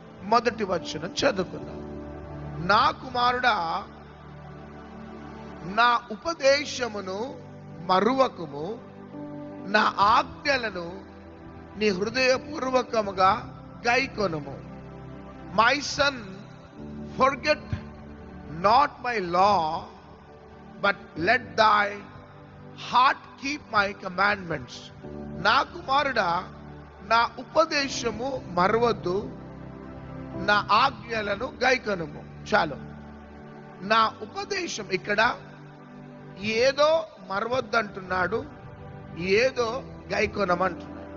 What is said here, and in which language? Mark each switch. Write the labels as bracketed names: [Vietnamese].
[Telugu] మొదటి వచనం చదువుకుందాం. నా కుమారుడా, నా ఉపదేశమును మరువకుము, నా ఆజ్ఞలను నీ హృదయపూర్వకముగా గైకొనుము. [English] My son, forget not my law, but let thy heart keep my commandments. [Telugu] నా కుమారుడా, నా ఉపదేశము మరవద్దు, నా ఆజ్ఞలను గైకొనుము. చాలు. నా ఉపదేశం ఇక్కడ ఏదో మరవద్దు అంటున్నాడు, ఏదో గైకొనమంటున్నాడు.